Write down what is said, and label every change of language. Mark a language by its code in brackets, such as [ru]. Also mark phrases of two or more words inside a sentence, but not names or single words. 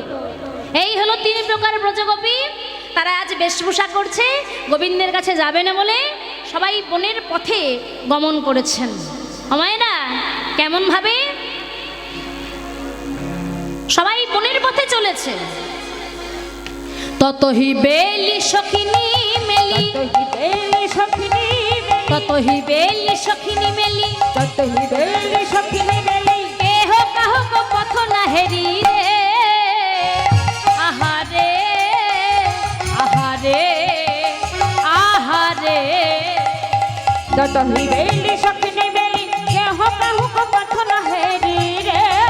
[bn] এই হলো 3 প্রকার ব্রজগোপী। তারা আজ বেশভূষা করছে, গোবিন্দের কাছে যাবে না বলে সবাই বনের পথে গমন করেছেন। আমায়রা কেমন ভাবে সবাই বনের পথে চলেছে। ততহি বেলি সখিনী মেলি, ততহি বেলি সখিনী মেলি, ততহি বেলি সখিনী মেলি, কেহ কাহক পথ না হেরি রে। আহারে আহারে আহারে, ততহি বেলি সখিনী মেলি, কেহ কাহুক পথ না হেরি রে।